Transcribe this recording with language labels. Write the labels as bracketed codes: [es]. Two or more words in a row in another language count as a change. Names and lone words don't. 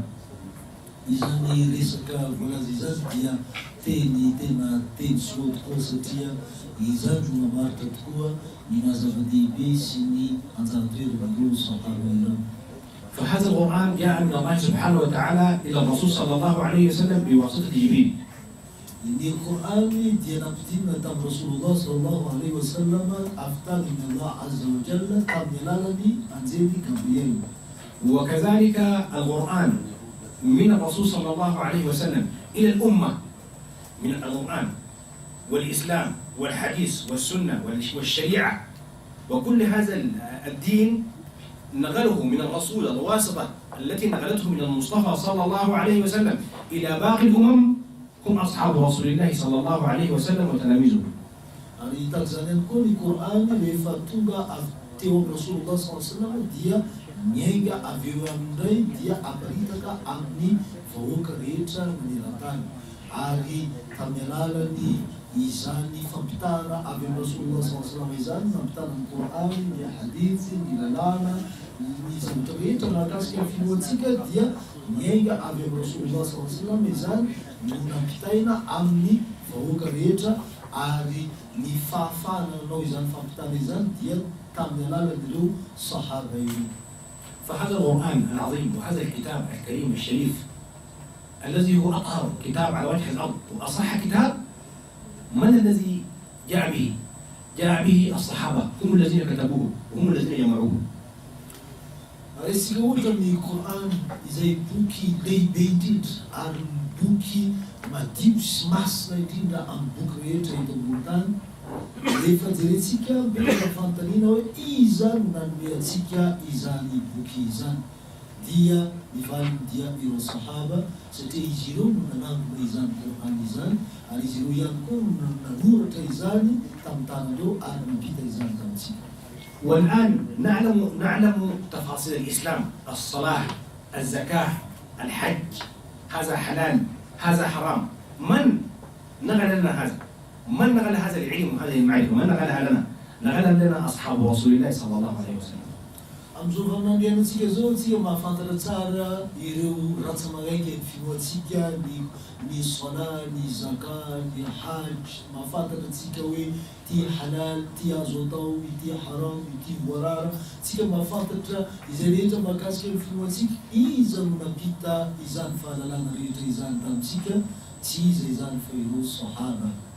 [mg] Izany resaka voalaza izany dia teny tena teny soa tokoa satria izany no mamaritra tokoa ny mahazava-dehibe sy ny anjara-toeran'ireo sahaba ireo. [ar] فهذا القرآن جاء من الله سبحانه وتعالى إلى الرسول صلى الله عليه وسلم بواسطة جبريل. [mg] Ny Qur'ani dia nampidinina tamin'ny Rasulullah [ar] صلى الله عليه وسلم [mg] aftarin'ny Allah [ar] عز وجل [mg] tamin'ny alalany anjely Gabriel. [ar] وكذلك القرآن من الرسول صلى الله عليه وسلم إلى الأمة من القرآن والإسلام والحديث والسنة والشريعة وكل هذا الدين نقله من الرسول الواسطة التي نقلته من المصطفى صلى الله عليه وسلم إلى باقي الأمم هم أصحاب رسول الله صلى الله عليه وسلم وتلاميذه. [mg] Ary itazany koa ny Qur'any rehefa tonga teo amin'ny Rasulullah [ar] صلى الله عليه وسلم [mg] dia miainga avy eo amin'indray dia aparitaka amin'ny vahoaka rehetra maneran-tany. Ary tamin'ny alalany izany fampitana avy amin'ny Rasulullah [ar] صلى الله عليه وسلم [mg] izany mampitana ny Qur'any, ny hadith, ny lalàna, ny zavatra rehetra mahakasika ny finoantsika dia miainga avy amin'ny Rasulullah [ar] صلى الله عليه وسلم [mg] izany no nampitaina amin'ny vahoaka rehetra. Ary ny fahafananao izany fampitana izany dia tamin'ny alalan'ireo sahaba ireo. [ar] فهذا القرآن العظيم وهذا الكتاب الكريم الشريف الذي هو أطهر كتاب على وجه الأرض وأصح كتاب، من الذي جاء به؟ جاء به الصحابة، هم الذين كتبوه وهم الذين جمعوه. [mg] Resika ohatra ny Qur'an izay boky lehibe indrindra ary boky madio sy masina indrindra amin'ny boky rehetra eto ambony tany. Rehefa jerentsika mbola fantaniana hoe iza no nanome antsika izany boky izany dia nivaliny dia ireo sahaba satria izy ireo no nanangona izany Qur'an izany ary izy ireo ihany koa no nanoratra izany tamin'ny tanandreo ary nampita izany tamintsika. [ar] والآن نعلم تفاصيل الإسلام، الصلاة، الزكاة، الحج، هذا حلال، هذا حرام. من نقل لنا هذا؟ من نقل هذا العلم وهذه المعرفة؟ من نقلها لنا؟ نقلها لنا أصحاب رسول الله صلى الله عليه وسلم. [mg] Amin'izao faminandianantsika zao antsika mahafantatra tsara ireo ratsa magaiky ny finoantsika ny sala, ny zaka, ny hajj, mahafantatra tsika hoe ty halal, ty azo atao, ty haram, ty voarara. Tsika mahafantatra izay rehetra mahakasika ny finoantsika, iza no nampita izany fahalalana rehetra izany tamintsika, tsy iza izany fa ireo sahaba.